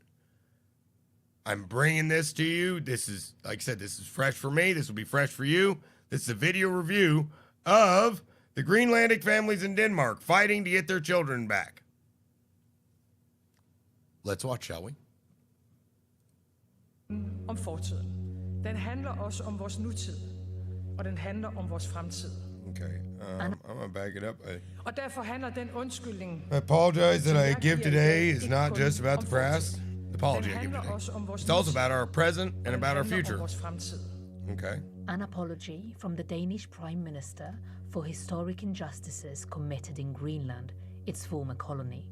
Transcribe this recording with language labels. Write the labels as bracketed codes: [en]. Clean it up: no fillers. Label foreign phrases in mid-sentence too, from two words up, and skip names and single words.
[en] I'm bringing this to you. This is, like I said, this is fresh for me. This will be fresh for you. This is a video review of the Greenlandic families in Denmark fighting to get their children back. Let's watch, shall we? [da] Om fortiden. Den handler også om vores nutid, og den handler om vores fremtid. [en] Okay, I'm gonna back it up. [da] Og derfor handler den undskyldning. [en] I apologize that I give today is not just about the past. The apology I give today. It's also about our present and about our future. Okay. An apology from the Danish Prime Minister for historic injustices committed in Greenland, its former colony.